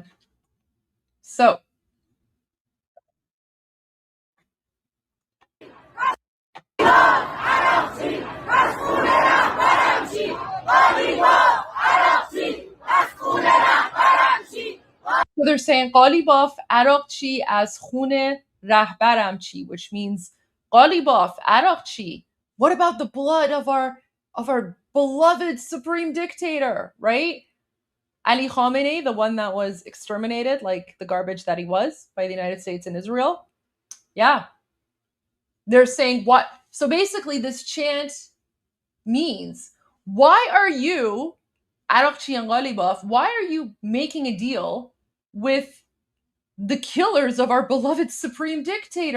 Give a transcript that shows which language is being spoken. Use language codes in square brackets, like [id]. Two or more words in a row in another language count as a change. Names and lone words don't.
[en] So, they're saying [fa] قالیباف عراقچی از خون رهبرم چی, [en] which means قالیباف عراقچی. What about the blood of our beloved supreme dictator, right? Ali Khamenei, the one that was exterminated like the garbage that he was by the United States and Israel. Yeah. They're saying what? So basically this chant means, why are you, Araqchi and Ghalibaf, why are you making a deal with the killers of our beloved supreme dictator?